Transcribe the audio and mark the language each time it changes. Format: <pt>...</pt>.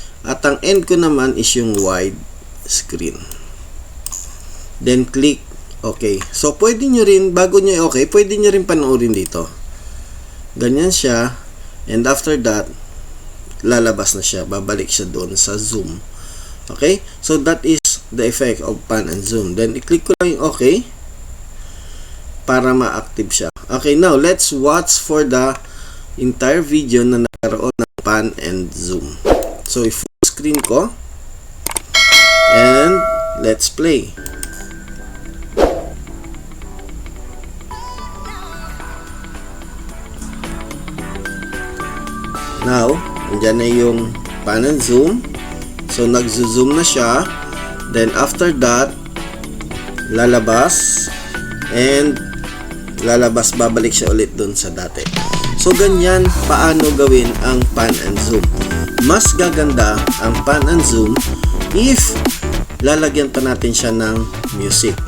<tl>At ang end ko naman is yung wide screen. Then, click okay. So, pwede nyo rin, bago nyo okay, pwede nyo rin panoorin dito. Ganyan siya.</tl> <en>And after that,</en> <tl>lalabas na siya. Babalik siya doon sa zoom.</tl> <en>Okay? So, that is the effect of pan and zoom. Then,</en> <tl>i-click ko lang yung okay para ma-active siya.</tl> <en>Okay, now, let's watch for the entire video</en> <tl>na nagkaroon ng</tl> <en>pan and zoom. So,</en> <tl>i-full screen ko.</tl> <en>And, let's play.</en> <tl>Now, andyan na yung pan and zoom. So, nag-zoom na siya.</tl> <en>Then, after that,</en> <tl>lalabas. And, babalik siya ulit dun sa dati. So, ganyan paano gawin ang pan and zoom. Mas gaganda ang pan and zoom if lalagyan pa natin siya ng music.</tl>